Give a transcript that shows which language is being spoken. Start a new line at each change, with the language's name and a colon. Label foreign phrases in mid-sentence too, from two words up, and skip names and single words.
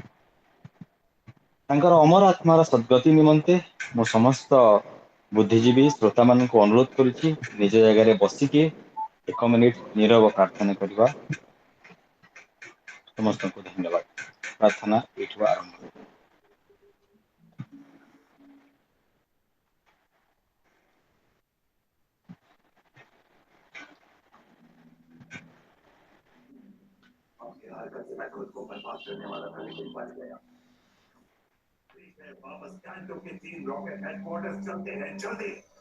Odia: ତାଙ୍କର ଅମର ଆତ୍ମାର ସଦ୍ଗତି ନିମନ୍ତେ ମୁଁ ସମସ୍ତ ବୁଦ୍ଧିଜୀବୀ ଶ୍ରୋତାମାନଙ୍କୁ ଅନୁରୋଧ କରୁଛି ନିଜ ଜାଗାରେ ବସିକି 1 ମିନିଟ ନିରବ ପ୍ରାର୍ଥନା କରିବା। ସମସ୍ତଙ୍କୁ ଧନ୍ୟବାଦ। ପ୍ରାର୍ଥନା ଏଇଠୁ ଆରମ୍ଭ।
Hindi: आपकी हरकत से मैं खुद को बर्बाद करने वाला था, लेकिन बच गया। वापस कैंटो के 3 रॉकेट हेडक्वार्टर्स चलते हैं, जल्दी।